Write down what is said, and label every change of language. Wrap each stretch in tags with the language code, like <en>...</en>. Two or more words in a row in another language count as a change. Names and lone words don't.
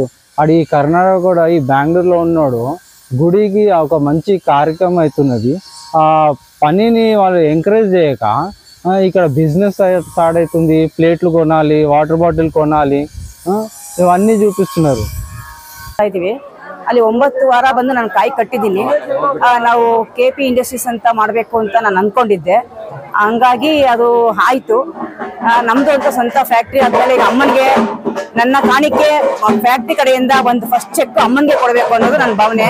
<te>ఆడు ఈ కర్ణాటక కూడా ఈ బెంగళూరులో ఉన్నాడు, గుడికి ఒక మంచి కార్యక్రమం అవుతున్నది. ఆ పనిని వాళ్ళు ఎంకరేజ్ చేయక ఇక్కడ</te> <en>business start</en> <te>అవుతుంది, ప్లేట్లు కొనాలి,</te> <en>water bottle</en> <te>కొనాలి, ಇವన్నీ చూపిస్తున్నారు.</te> <kn>ಅಲ್ಲಿ 9 ವಾರ ಬಂದು ನಾನು ಕಾಯಿ ಕಟ್ಟಿದ್ದೀನಿ. ನಾವು KP ಇಂಡಸ್ಟ್ರೀಸ್ ಅಂತ ಮಾಡಬೇಕು ಅಂತ ನಾನು ಅಂದ್ಕೊಂಡಿದ್ದೆ. ಹಂಗಾಗಿ ಅದು ಆಯಿತು. ನಮ್ಮದು ಅಂತ ಸ್ವಂತ ಫ್ಯಾಕ್ಟ್ರಿ ಆದಮೇಲೆ ಈಗ ಅಮ್ಮನಿಗೆ ನನ್ನ ಕಾಣಿಕೆ ಫ್ಯಾಕ್ಟ್ರಿ ಕಡೆಯಿಂದ ಒಂದು</kn> <en>first check</en> <kn>ಅಮ್ಮನಿಗೆ ಕೊಡಬೇಕು ಅನ್ನೋದು ನನ್ನ ಭಾವನೆ.</kn>